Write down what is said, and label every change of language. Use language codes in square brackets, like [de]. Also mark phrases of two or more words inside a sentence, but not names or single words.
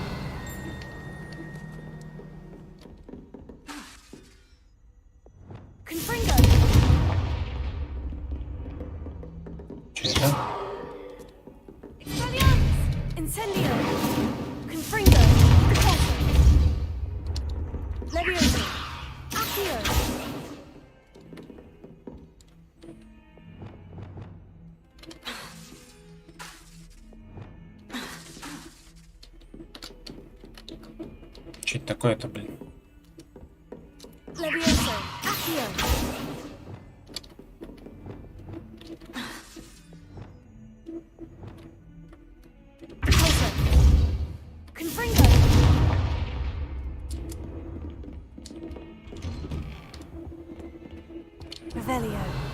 [la] Confringo. Expelliarmus. Incendio. Confringo. Leviosa. Accio. [ru] Что это такое-то, блин? [la] Leviosa. Accio. Confringo. Revelio.